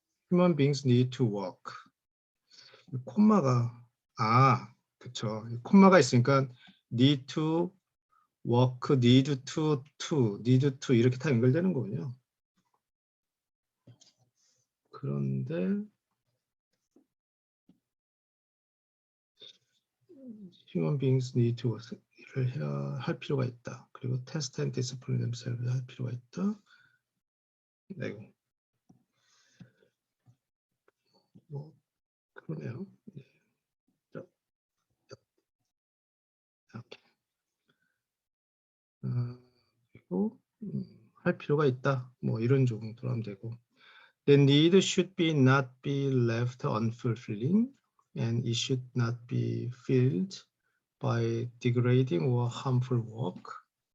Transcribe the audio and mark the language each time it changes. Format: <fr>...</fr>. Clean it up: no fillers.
<en>Human beings need to work.</en> <ko>콤마가 그쵸. 콤마가 있으니까</ko> <en>need to work, need to</en> <ko>이렇게 다 연결되는 거군요. 그런데</ko> <en>human beings need to</en> <ko>일을 해야 할 필요가 있다. 그리고</ko> <en>test and discipline themselves</en> <ko>할 필요가 있다. 아이고. 뭐 그러네요. 네. 이렇게. 그리고 할 필요가 있다. 뭐 이런 정도로 하면 되고.</ko> <en>The need should be not be left unfulfilling, and it should not be filled by degrading or harmful work.</en>